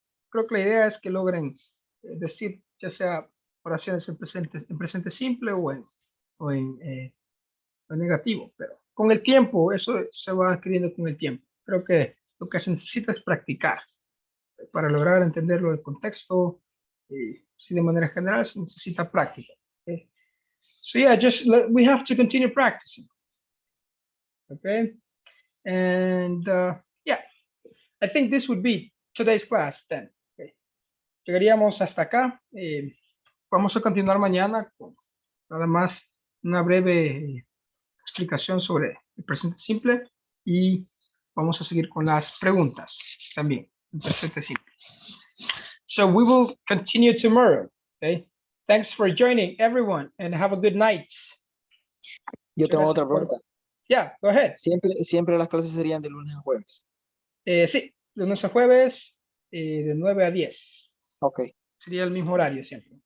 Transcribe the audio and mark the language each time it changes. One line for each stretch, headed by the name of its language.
Spanish: Creo que la idea es que logren decir, ya sea oraciones en presente simple o en negativo, pero con el tiempo, eso se va adquiriendo con el tiempo. Creo que lo que se necesita es practicar para lograr entenderlo del contexto. Si de manera general se necesita práctica. Okay?
English: So yeah, we have to continue practicing. Okay, and yeah, I think this would be today's class then.
Spanish: Okay. Llegaríamos hasta acá. Vamos a continuar mañana con nada más una breve explicación sobre el presente simple y vamos a seguir con las preguntas también en presente simple.
English: So we will continue tomorrow. Okay. Thanks for joining everyone and have a good night.
Spanish: Yo tengo otra pregunta.
English: Yeah, go ahead.
Spanish: Siempre las clases serían de lunes a jueves. Sí, lunes a jueves de 9 a 10. Ok. Sería el mismo horario siempre.